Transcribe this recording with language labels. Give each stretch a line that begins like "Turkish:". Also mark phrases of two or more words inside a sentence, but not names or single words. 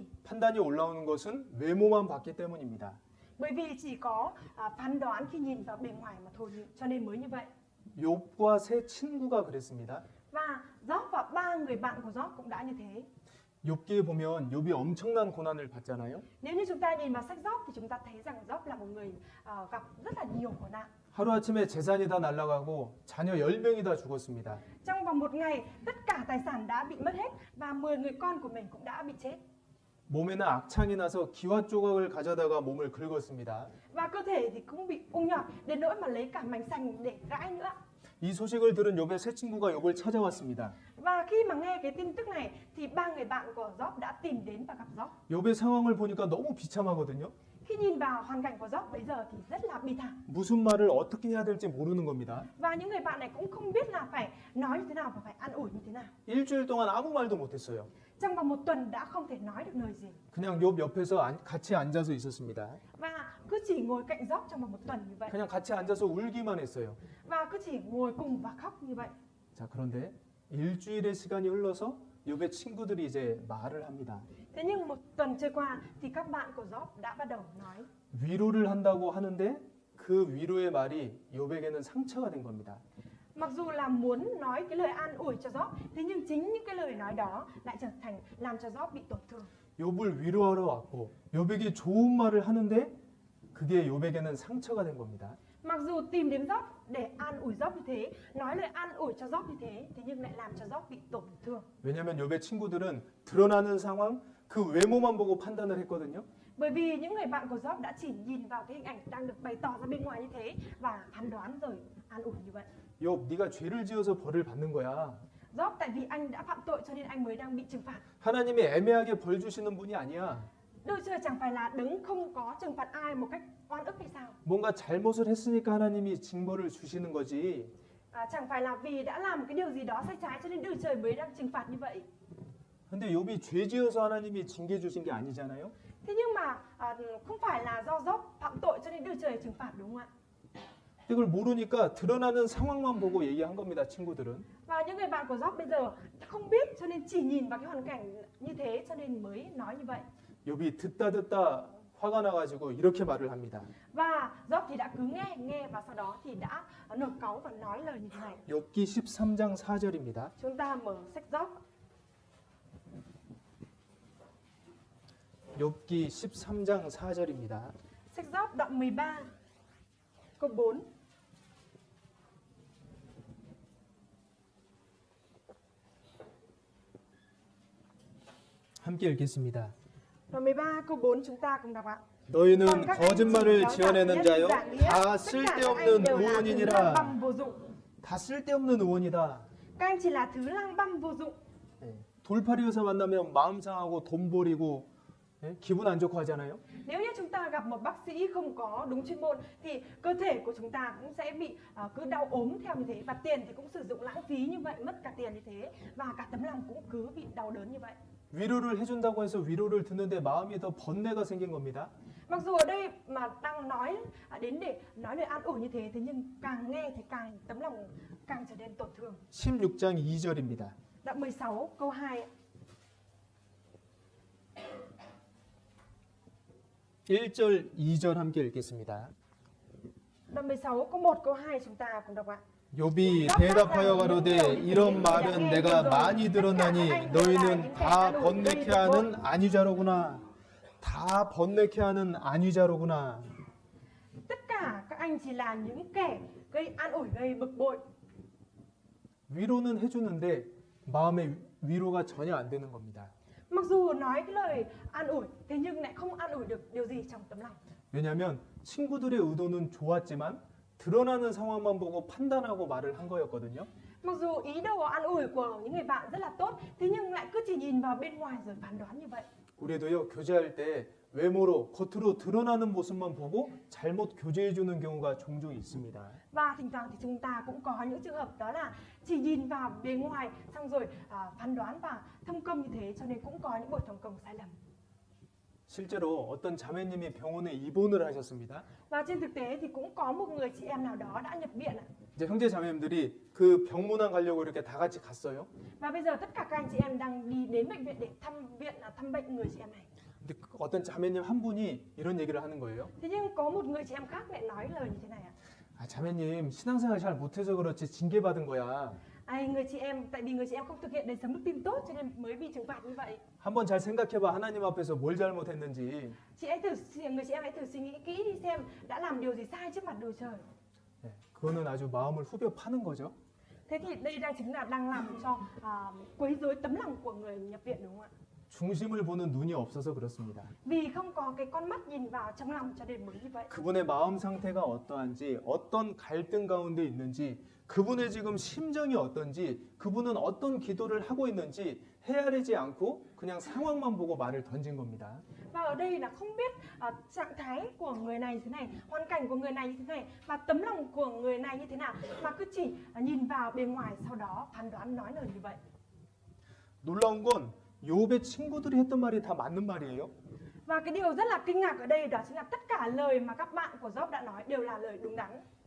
Korean: 판단이 올라오는 것은 외모만 봤기 때문입니다.
Vietnamese: Bởi vì chỉ có phán đoán khi nhìn vào bề ngoài mà thôi, cho nên mới như vậy.
Korean: 욥과 세 친구가 그랬습니다.
Vietnamese: Và Gióp và ba người bạn của Gióp cũng đã như thế.
Korean: 욥기에 보면 욥이 엄청난 고난을 받잖아요.
Vietnamese: Nếu như chúng ta nhìn vào sách Gióp thì chúng ta thấy rằng Gióp là một người gặp rất là nhiều khổ nạn.
Korean: 하루아침에 재산이 다 날아가고 자녀 10명이 다 죽었습니다.
Vietnamese: Trong vòng một ngày, tất cả tài sản đã bị mất hết và 10 người con của mình cũng đã bị chết.
Korean: 몸에는 악창이 나서 기와 조각을 가져다가 몸을 긁었습니다.
Vietnamese: Và cơ thể thì cũng bị ung nhọt đến nỗi mà lấy cả mảnh sành để gãi nữa.
Korean: 이 소식을 들은 욥의 세 친구가 욥을 찾아왔습니다.
Vietnamese: Và khi mà nghe cái tin tức này thì ba người bạn của Gióp đã tìm đến và gặp Gióp.
Korean: 욥의 상황을 보니까 너무 비참하거든요.
Vietnamese: Khi nhìn vào hoàn cảnh của Gióp bây giờ thì rất là bi thảm.
Korean: 무슨 말을 어떻게 해야 될지 모르는 겁니다.
Vietnamese: Và những người bạn này cũng không biết là phải nói như thế nào và phải an ủi như thế nào.
Korean: 일주일 동안 아무 말도 못했어요.
Vietnamese: Trong vòng một tuần đã không thể nói được lời gì.
Korean: 그냥 욥 옆에서 같이 앉아서 있었습니다.
Vietnamese: Và cứ chỉ ngồi cạnh Gióp trong vòng một tuần như vậy.
Korean: 그냥 같이 앉아서 울기만 했어요.
Vietnamese: Và cứ chỉ ngồi cùng và khóc như vậy.
Korean: 자, 그런데 일주일의 시간이 흘러서 욥의 친구들이 이제 말을 합니다.
Vietnamese: Thế nhưng một tuần trôi qua thì các bạn của Gióp đã bắt đầu nói.
Korean: 위로를 한다고 하는데 그 위로의 말이 욥에게는 상처가 된 겁니다.
Vietnamese: Mặc dù là muốn nói cái lời an ủi cho Gióp, thế nhưng chính những cái lời nói đó lại trở thành làm cho Gióp bị tổn thương.
Korean: 욥을 위로하러 왔고 욥에게 좋은 말을 하는데 그게 욥에게는 상처가 된 겁니다.
Vietnamese: Mặc dù tìm đến Gióp để an ủi Gióp như thế, nói lời an ủi cho Gióp như thế nhưng lại làm cho Gióp bị tổn thương.
Korean: 왜냐하면 욥의 친구들은 드러나는 상황, 그 외모만 보고 판단을 했거든요.
Vietnamese: Bởi vì những người bạn của Gióp đã chỉ nhìn vào cái hình ảnh đang được bày tỏ ra bên ngoài như thế và phán đoán rồi an ủi như vậy.
Korean: 욥, 네가 죄를 지어서 벌을 받는 거야.
Vietnamese: Gióp tại vì anh đã phạm tội cho nên anh mới đang bị trừng phạt.
Korean: 하나님이 애매하게 벌 주시는 분이 아니야.
Vietnamese: Đức Trời chẳng phải là đứng không có trừng phạt ai một cách oan ức hay sao?
Korean: 뭔가 잘못을 했으니까 하나님이 징벌을 주시는 거지.
Vietnamese: Chẳng phải là vì đã làm cái điều gì đó sai trái cho nên Đức Trời mới đang trừng phạt như vậy.
Korean: 근데 욥이 죄 지어서 하나님이 징계 주신 게 아니잖아요.
Vietnamese: Thế nhưng mà không phải là do Gióp phạm tội cho nên Đức Trời trừng phạt đúng không ạ?
Korean: 이걸 모르니까 드러나는 상황만 보고 얘기한 겁니다, 친구들은.
Vietnamese: Và những người bạn của Gióp bây giờ không biết cho nên chỉ nhìn vào cái hoàn cảnh như thế cho nên mới nói như vậy.
Korean: 욥이 듣다 화가 나가지고 이렇게 말을 합니다.
Vietnamese: Và Gióp thì đã cứ nghe và sau đó thì đã nổi cáu và nói lời như thế này.
Korean: 욥기 13장 4절입니다.
Vietnamese: Chúng ta mở sách Gióp.
Korean: 욥기 13장 4절입니다.
Vietnamese: Sách Gióp đoạn 13 câu 4.
Korean: 함께 읽겠습니다.
Vietnamese: Đoạn 13 câu 4 chúng ta cùng đọc ạ.
Korean: 너희는
Vietnamese: Còn các anh chị
Korean: 거짓말을
Vietnamese: giáo
Korean: 지어내는
Vietnamese: giảng
Korean: 자요
Vietnamese: nhân
Korean: 다
Vietnamese: giảng nghĩa, tất cả các anh
Korean: 쓸데없는
Vietnamese: đều là thứ lang
Korean: 의원이니라.
Vietnamese: băm vô dụng.
Korean: 다 쓸데없는 의원이다.
Vietnamese: Các anh chỉ là thứ lang băm vô dụng.
Korean: 돌팔이에서 만나면 마음 상하고 돈 버리고 기분 안 좋고 하잖아요.
Vietnamese: Nếu như chúng ta gặp một bác sĩ không có đúng chuyên môn thì cơ thể của chúng ta cũng sẽ bị cứ đau ốm theo như thế và tiền thì cũng sử dụng lãng phí như vậy, mất cả tiền như thế và cả tấm lòng cũng cứ bị đau đớn như vậy.
Korean: 위로를 해준다고 해서 위로를 듣는데 마음이 더 번뇌가 생긴 겁니다.
Vietnamese: Mặc dù ở đây mà đang nói đến để nói lời an ủi như thế nhưng càng nghe thì càng tấm lòng càng trở nên tổn thương.
Korean: 16장 2절입니다.
Vietnamese: Đoạn 16 câu 2.
Korean: 1절, 2절 함께 읽겠습니다.
Vietnamese: Đoạn 16 câu 1 câu 2 chúng ta cùng đọc ạ.
Korean: 욥이 대답하여 가로되 이런 말은 내가 많이 들었나니 너희는 다 번뇌케 하는 안위자로구나. 다 번뇌케 하는 안위자로구나.
Vietnamese: Tất cả các anh chỉ là những kẻ gây an ủi, gây bực bội.
Korean: 위로는 해주는데 마음의 위로가 전혀 안 되는 겁니다.
Vietnamese: Mặc dù nói cái lời an ủi, thế nhưng lại không an ủi được điều gì trong tấm lòng.
Korean: 왜냐하면 친구들의 의도는 좋았지만 드러나는 상황만 보고 판단하고 말을 한 거였거든요.
Vietnamese: Mặc dù ý đồ an ủi của những người bạn rất là tốt, thế nhưng lại cứ chỉ nhìn vào bên ngoài rồi phán đoán như vậy.
Korean: 우리도요, 교제할 때 외모로 겉으로 드러나는 모습만 보고 잘못 교제해 주는 경우가 종종 있습니다.
Vietnamese: Và thỉnh thoảng thì chúng ta cũng có những trường hợp đó là chỉ nhìn vào bề ngoài xong rồi phán đoán và thông công như thế, cho nên cũng có những buổi thông công sai lầm.
Korean: 실제로 어떤 자매님이 병원에 입원을 하셨습니다.
Vietnamese: Và trên thực tế thì cũng có một người chị em nào đó đã nhập viện ạ.
Korean: 이제 형제 자매님들이 그 병문안 가려고 이렇게 다 같이 갔어요.
Vietnamese: Và bây giờ tất cả các anh chị em đang đi đến bệnh viện để thăm bệnh người chị em này.
Korean: 근데 어떤 자매님 한 분이 이런 얘기를 하는 거예요.
Vietnamese: Thế nhưng có một người chị em khác lại nói lời như thế này ạ.
Korean: 아, 자매님 신앙생활 잘 못해서 그렇지 징계받은 거야.
Vietnamese: Người chị em, tại vì người chị em không thực hiện đời sống đức tin tốt cho nên mới bị trừng phạt như vậy.
Korean: 한번 잘 생각해봐. 하나님 앞에서 뭘 잘못했는지.
Vietnamese: Người chị em hãy thử suy nghĩ kỹ đi xem đã làm điều gì sai trước mặt Đức Trời.
Korean: 네, 그거는 아주 마음을 후벼 파는 거죠.
Vietnamese: Thế thì đây chính là đang làm cho quấy rối tấm lòng của người nhập viện, đúng không ạ?
Korean: 중심을 보는 눈이 없어서 그렇습니다.
Vietnamese: Vì không có cái con mắt nhìn vào trong lòng cho nên mới như vậy.
Korean: 그분의 마음 상태가 어떠한지, 어떤 갈등 가운데 있는지, 그분의 지금 심정이 어떤지, 그분은 어떤 기도를 하고 있는지 헤아리지 않고 그냥 상황만 보고 말을 던진 겁니다.
Vietnamese: Và ở đây là không biết trạng thái của người này như thế này, hoàn cảnh của người này như thế này và tấm lòng của người này như thế nào, mà cứ chỉ nhìn vào bề ngoài sau đó phán đoán nói lời như vậy.
Korean: 놀라운 건 욥의 친구들이 했던 말이 다 맞는 말이에요.
Vietnamese: Và cái điều rất là kinh ngạc ở đây đó chính là tất cả lời mà các bạn của Job đã nói đều là lời đúng đắn.